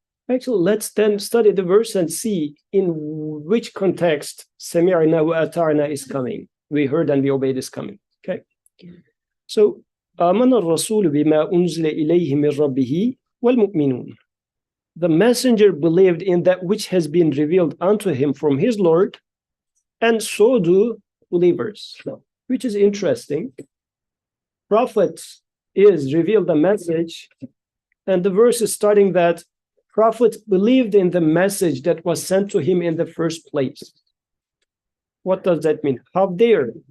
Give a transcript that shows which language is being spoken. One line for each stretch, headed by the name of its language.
English: Actually, let's then study the verse and see in which context Sami'na wa ata'na is coming. We heard and we obeyed is coming. Okay.
Arabic: So, آمن الرسول بما أنزل إليه من ربه والمؤمنون.
English: The messenger believed in that which has been revealed unto him from his Lord, and so do believers. Which is interesting. Prophet is revealed the message, and the verse is starting that Prophet believed in the message that was sent to him in the first place. What does that mean? How dare?